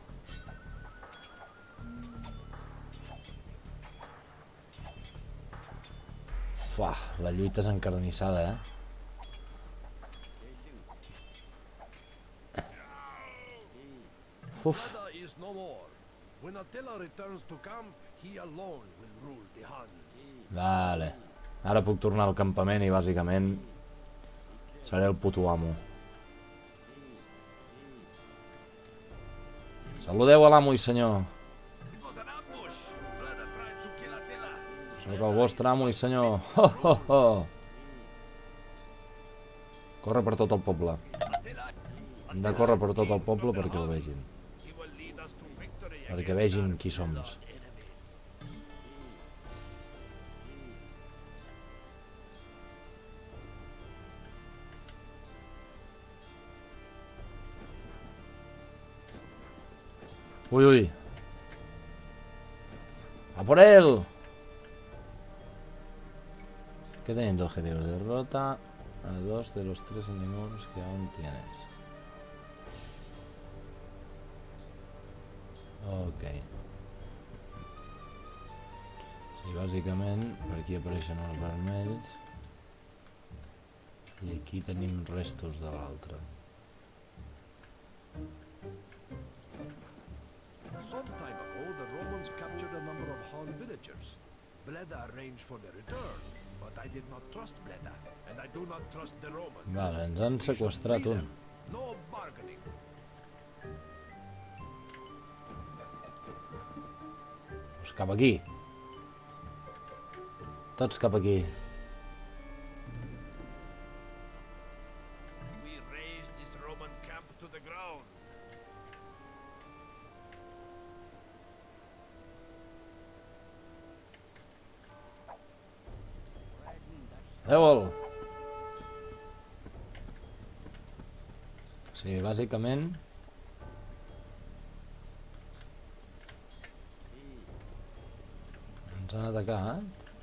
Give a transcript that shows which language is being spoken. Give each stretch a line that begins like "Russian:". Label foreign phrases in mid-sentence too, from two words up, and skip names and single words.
Catalan: Fuà, la lluita és encarnissada, Uf.
English: Bleda is no more. When Attila returns to camp, he alone will rule the Huns.
Catalan: Vale. Ara puc tornar al campament i bàsicament seré el puto amo. Saludeu a l'amo i senyor.
English: It was an ambush. Bleda tried to kill Attila.
Catalan: Sóc el vostre amo i senyor. Ho, ho, ho. Corre per tot el poble.
English: Attila,
Catalan: Hem de córrer per tot el poble perquè ho vegin.
English: he will lead us to victory
Catalan: Perquè
English: against
Catalan: vegin
English: our
Catalan: qui som.
English: enemies. Uy, uy.
Spanish: ¡A por él! ¿Qué teniendo objetivos? Derrota a 2 de los 3 enemigos que aún tienes.
Catalan: Ok. Sí, bàsicament per aquí apareixen els vermells i aquí tenim restos de l'altre.
English: Some time ago, the Romans captured a number of Han villagers. Bleda arranged for their return, but I did not trust Bleda, and I do not trust the Romans.
Catalan: Vale, ens han
English: We should
Catalan: seqüestrat
English: free
Catalan: un.
English: them. No bargaining.
Catalan: Doncs cap aquí. Tots cap aquí.
English: We razed this Roman camp to the ground.
Catalan: Adéu-el. Sí, bàsicament ens han atacat.